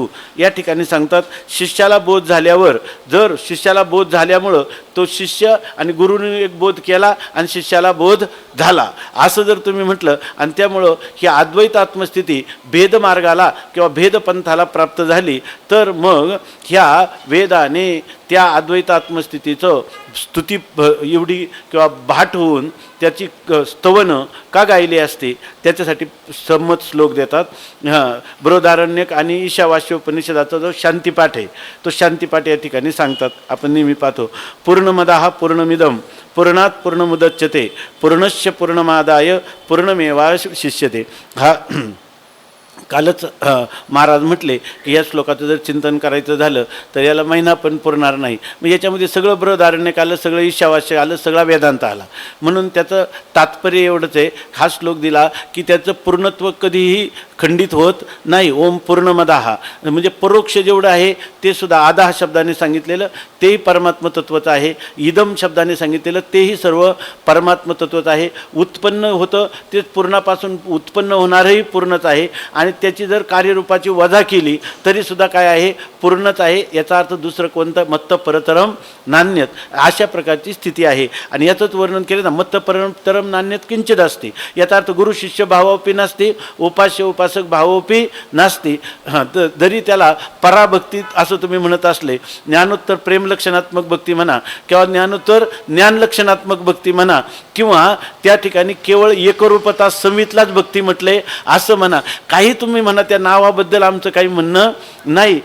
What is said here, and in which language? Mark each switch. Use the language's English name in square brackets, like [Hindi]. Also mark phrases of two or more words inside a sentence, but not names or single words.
[Marathi] या ठिकाणी सांगतात शिष्याला बोध झाल्यावर जर शिष्याला बोध झाल्यामुळं तो शिष्य आणि गुरुने एक बोध केला आणि शिष्याला बोध झाला असं जर तुम्ही म्हटलं आणि त्यामुळं ही अद्वैत आत्मस्थिती भेदमार्गाला किंवा भेदपंथाला प्राप्त झाली तर मग ह्या वेदाने त्या अद्वैत आत्मस्थितीचं स्तुती एवढी किंवा भाट होऊन त्याची स्तवनं का गायली असते त्याच्यासाठी संमत श्लोक देतात. बृहदारण्यक आणि ईशावास्योपनिषदाचा जो शांतिपाठ आहे तो शांतिपाठ या ठिकाणी सांगतात. आपण नेहमी पाहतो [Sanskrit] पूर्णमदाः पूर्णमिदं पूर्णात पूर्णमुदच्यते पूर्णस्य पूर्णमादाय पूर्णमेवावशिष्यते. [Marathi] हा कालच महाराज म्हटले की या श्लोकाचं जर चिंतन करायचं झालं तर याला महिना पण पुरणार नाही. मग याच्यामध्ये सगळं बृहदारण्यक आलं, सगळं ईशावास्य आलं, सगळा वेदांत आला. म्हणून त्याचं तात्पर्य एवढंच आहे, हा श्लोक दिला की त्याचं पूर्णत्व कधीही खंडित होत नाही. [Sanskrit] ओम पूर्णमदाः [Marathi] म्हणजे परोक्ष जेवढं आहे ते सुद्धा आदाह शब्दाने सांगितलेलं तेही परमात्म तत्वचं आहे. इदम शब्दाने सांगितलेलं तेही सर्व परमात्म तत्वचं आहे. उत्पन्न होतं ते पूर्णापासून उत्पन्न होणारही पूर्णच आहे आणि त्याची जर कार्यरूपाची वजा केली तरीसुद्धा काय आहे? पूर्णच आहे. याचा अर्थ दुसरं कोणतं? [Sanskrit] मत्त परतरम नान्यत [Marathi] अशा प्रकारची स्थिती आहे. आणि याचंच वर्णन केलं ना, [Sanskrit] मत्त परतरम नान्यत किंचित असते. [Marathi] याचा अर्थ गुरु शिष्य भावोपी नसते, उपास्य उपासक भावोपी नसते. जरी त्याला पराभक्तीत असं तुम्ही म्हणत असले, ज्ञानोत्तर प्रेमलक्षणात्मक भक्ती म्हणा किंवा ज्ञानोत्तर ज्ञानलक्षणात्मक भक्ती म्हणा किंवा त्या ठिकाणी केवळ एकरूपता समितलाच भक्ती म्हटले असं म्हणा, काही तुम्ही म्हणा, त्या नावाबद्दल आमचं काही म्हणणं नाही.